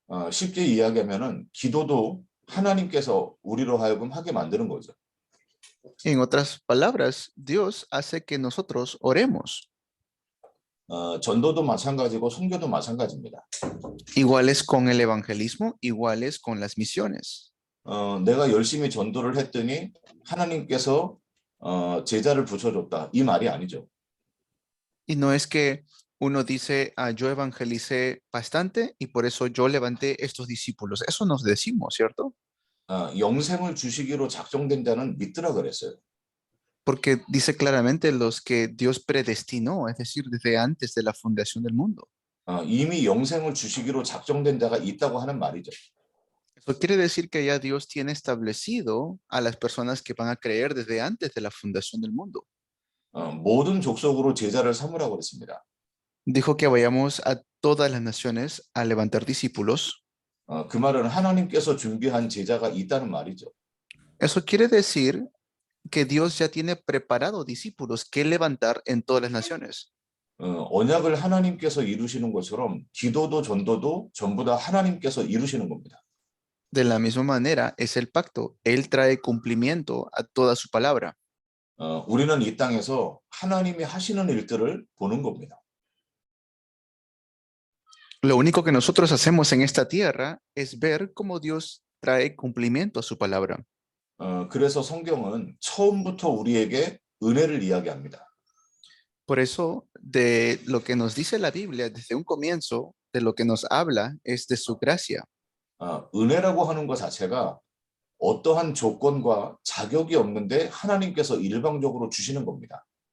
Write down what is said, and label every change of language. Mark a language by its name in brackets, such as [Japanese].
[Korean] 쉽게 이야기하면은 기도도 하나님께서 우리로 하여금 하게 만드는 거죠. [Spanish] En otras palabras, Dios hace que nosotros oremos. [Korean] 전도도 마찬가지고 선교도 마찬가지입니다. [Spanish] Iguales con el evangelismo, iguales con las misiones. [Korean] 내가 열심히 전도를 했더니 하나님께서 제자를 붙여줬다. 이 말이 아니죠. [Spanish] Y no es que uno dice, yo evangelicé bastante y por eso yo levanté estos discípulos. Eso nos decimos, ¿cierto? [Korean] 영생을 주시기로 작정된 자는 믿으라 그랬어요. [Spanish] Porque dice claramente los que Dios predestinó, es decir, desde antes de la fundación del mundo. [Korean] 이미 영생을 주시기로 작정된 자가 있다고 하는 말이죠. [Spanish] Eso quiere decir que ya Dios tiene establecido a las personas que van a creer desde antes de la fundación del mundo. [Korean] 모든 족속으로 제자를 삼으라고 그랬습니다. [Spanish] Dijo que vayamos a todas las naciones a levantar discípulos. [Korean] 그 말은 하나님께서 준비한 제자가 있다는 말이죠. [Spanish] Eso quiere decir que Dios ya tiene preparado discípulos que levantar en todas las naciones. [Korean] 언약을 하나님께서 이루시는 것처럼 기도도 전도도 전부 다 하나님께서 이루시는 겁니다. [Spanish] De la misma manera es el pacto. Él trae cumplimiento a toda su palabra. [Korean] 우리는 이 땅에서 하나님이 하시는 일들을 보는 겁니다. [Spanish] Lo único que nosotros hacemos en esta tierra es ver cómo Dios trae cumplimiento a su palabra. [Korean] 그래서 성경은 처음부터 우리에게 은혜를 이야기합니다. [Spanish] Por eso, de lo que nos dice la Biblia desde un comienzo, de lo que nos habla es de su gracia. [Korean] 은혜라고 하는 것 자체가 어떠한 조건과 자격이 없는데 하나님께서 일방적으로 주시는 겁니다.